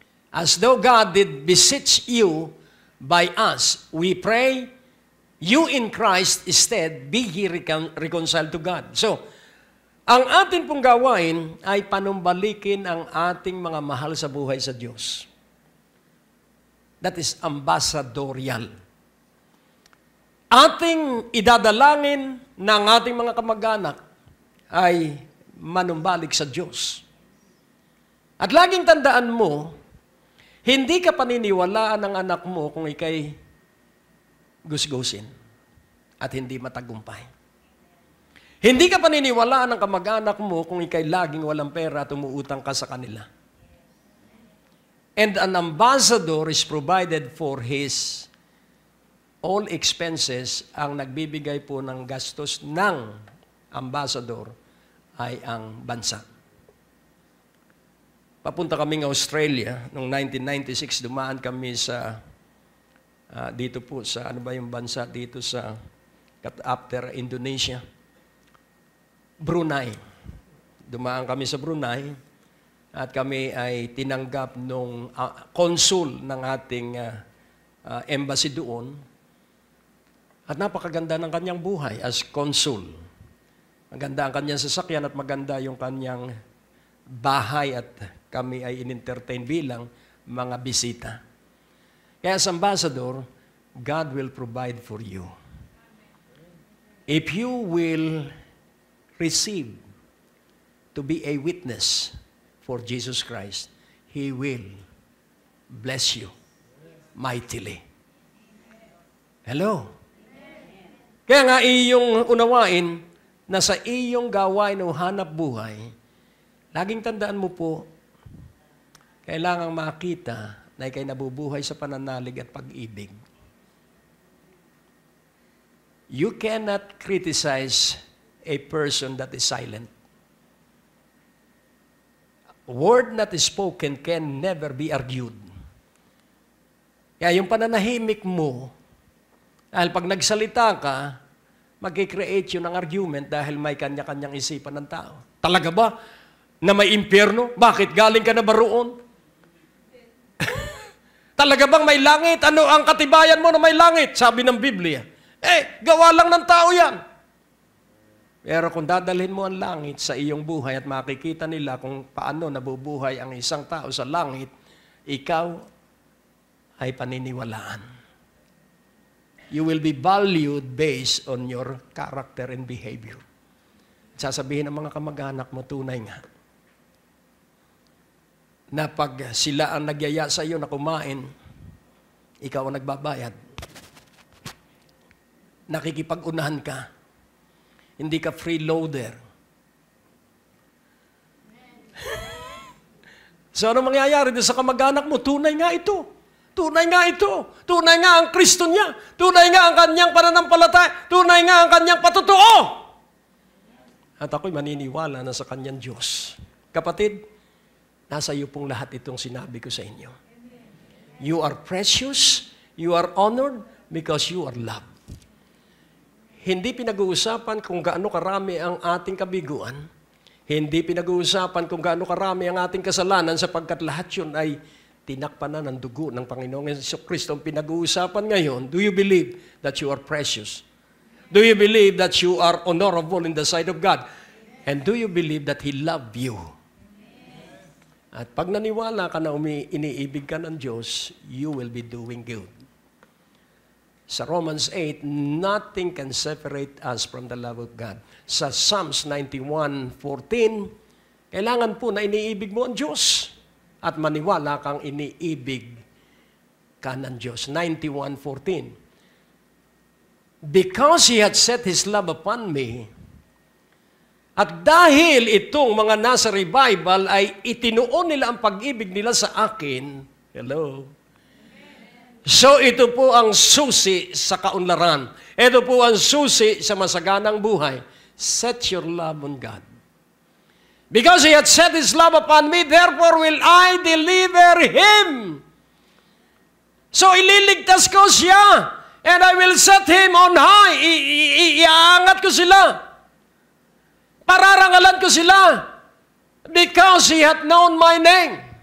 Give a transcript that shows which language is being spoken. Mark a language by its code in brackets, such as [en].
[en] As though God did beseech you by us, we pray, you in Christ instead, be ye reconciled to God. [tl] So, ang atin pong gawain ay panumbalikin ang ating mga mahal sa buhay sa Diyos. [en] That is ambassadorial. [tl] Ating idadalangin ng ating mga kamag-anak ay manumbalik sa Diyos. At laging tandaan mo, hindi ka paniniwalaan ng anak mo kung ikay gusgusin at hindi matagumpay. Hindi ka paniniwalaan ng kamag-anak mo kung ikay laging walang pera at umuutang ka sa kanila. [en] And an ambassador is provided for his all expenses. [tl] Ang nagbibigay po ng gastos ng ambassador ay ang bansa. Papunta kaming Australia noong 1996, dumaan kami sa dito po sa ano ba yung bansa dito sa after Indonesia, Brunei. Dumaan kami sa Brunei at kami ay tinanggap nung consul ng ating embassy doon. At napakaganda ng kanyang buhay as consul. Maganda ang kanyang sasakyan at maganda yung kanyang bahay at kami ay in-entertain bilang mga bisita. [en] Kaya as ambassador, God will provide for you. If you will receive to be a witness for Jesus Christ, He will bless you mightily. Hello? [tl] Kaya nga iyong unawain na sa iyong gawain o hanap buhay, laging tandaan mo po, kailangang makita na ikay nabubuhay sa pananalig at pag-ibig. [en] You cannot criticize a person that is silent. A word not spoken can never be argued. [tl] Kaya yung pananahimik mo, dahil pag nagsalita ka, mag-create yun ng argument dahil may kanya-kanyang isipan ng tao. Talaga ba na may impyerno? Bakit galing ka na ba roon? Talaga bang may langit? Ano ang katibayan mo na may langit? Sabi ng Biblia. Gawa lang ng tao yan. Pero kung dadalhin mo ang langit sa iyong buhay at makikita nila kung paano nabubuhay ang isang tao sa langit, ikaw ay paniniwalaan. [en] You will be valued based on your character and behavior. [tl] Sasabihin ng mga kamag-anak mo, tunay nga, na pag sila ang nagyaya sa iyo na kumain, ikaw ang nagbabayad. Nakikipag-unahan ka. Hindi ka freeloader. So ano mangyayari doon sa kamag-anak mo? Tunay nga ito. Tunay nga ito. Tunay nga ang Kristo niya. Tunay nga ang kanyang pananampalataya. Tunay nga ang kanyang patotoo. At ako'y maniniwala na sa kanyang Diyos. Kapatid, nasa iyo pong lahat itong sinabi ko sa inyo. [en] You are precious, you are honored because you are loved. [tl] Hindi pinag-uusapan kung gaano karami ang ating kabiguan. Hindi pinag-uusapan kung gaano karami ang ating kasalanan sapagkat lahat yun ay tinakpan na ng dugo ng Panginoong Jesucristo. Ang pinag-uusapan ngayon, [en] do you believe that you are precious? Do you believe that you are honorable in the sight of God? And do you believe that He loved you? [tl] At pag naniwala ka na iniibig ka ng Diyos, [en] you will be doing good. Sa Romans 8, nothing can separate us from the love of God. [tl] Sa Psalms 91:14, kailangan po na iniibig mo ang Diyos at maniwala kang iniibig ka ng Diyos. 91:14. [en] Because He had set His love upon me, [tl] at dahil itong mga nasa revival ay itinuon nila ang pag-ibig nila sa akin, hello, so ito po ang susi sa kaunlaran. Ito po ang susi sa masaganang buhay. [en] Set your love on God. Because He had set His love upon me, therefore will I deliver Him. [tl] So ililigtas ko siya, [en] and I will set Him on high. [tl] Iaangat ko sila. Pararangalan ko sila. [en] Because He hath known my name.